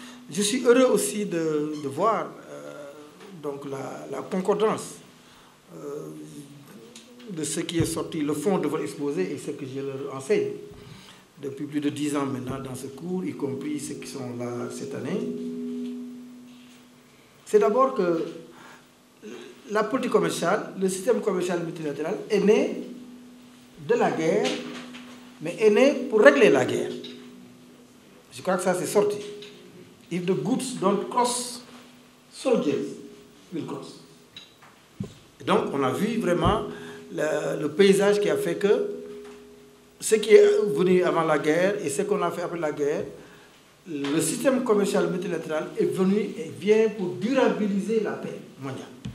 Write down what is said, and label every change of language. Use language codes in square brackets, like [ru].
[fr] Je suis heureux aussi de voir donc la concordance de ce qui est sorti, le fond de votre exposé et ce que je leur enseigne depuis plus de 10 ans maintenant dans ce cours, y compris ceux qui sont là cette année. C'est d'abord que la politique commerciale, le système commercial multilatéral est né de la guerre, mais est né pour régler la guerre. Je crois que ça c'est sorti. [en] If the goods don't cross, soldiers will cross. [fr] Et donc on a vu vraiment le paysage qui a fait que ce qui est venu avant la guerre et ce qu'on a fait après la guerre, le système commercial multilatéral est venu et vient pour durabiliser la paix mondiale.